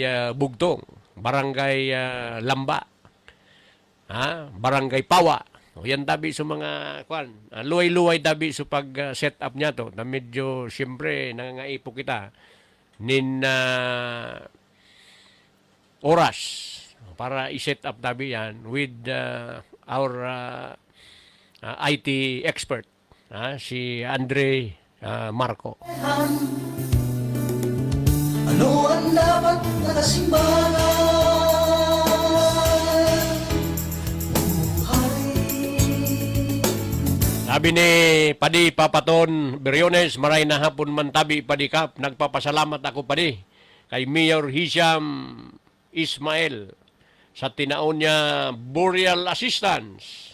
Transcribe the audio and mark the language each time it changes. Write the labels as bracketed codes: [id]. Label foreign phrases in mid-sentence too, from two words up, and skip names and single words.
[bik] Bugtong, Barangay Lamba, Barangay Pawa, O yan tabi sa mga luway-luway tabi sa pag-set up niya to na medyo siyempre nangangaipo kita nin oras para i-set up tabi yan [en] with our IT expert, [bik] si Andre Marco. Ano ang dapat na kasimbahan? Sabi ni Padi Papaton Beriones, maray na hapon man tabi Padikap, nagpapasalamat ako Padi kay Mayor Hisham Ismail sa tinaon niya burial assistance.